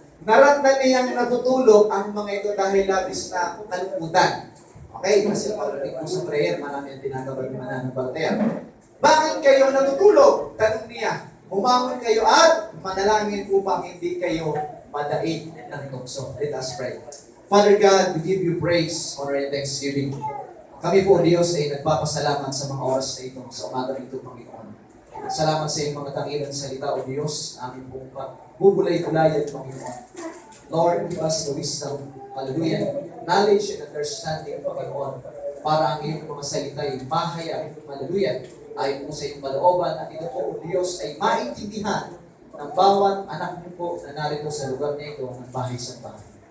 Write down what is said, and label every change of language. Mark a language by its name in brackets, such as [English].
[Filipino] Naratnan niyang natutulog ang mga ito dahil labis na kalungkutan. Okay, kasi pagdating po sa prayer, marami ang tinatawag ng mananampalataya. Bakit kayo natutulog? Tanong niya. Umangon kayo at manalangin upang hindi kayo madaig ng tukso. [English] Let us pray. Father God, we give you praise, honor, and thanksgiving. [Filipino] Kami po, Diyos, ay nagpapasalamat sa mga oras na ito, sa umaga nito, Panginoon. Salamat sa iyong mga tangilang salita, O Diyos, aming pong bubulay-bulayan, Panginoon. [English] Lord, give us the wisdom, hallelujah, knowledge and understanding, [Filipino] Panginoon, para ang iyong mga salita ay mahayag, hallelujah, ay po sa iyong kalooban, at ito po, O Diyos, ay maintindihan ng bawat anak niyo po na narito sa lugar na ito ng bahay sa bahay.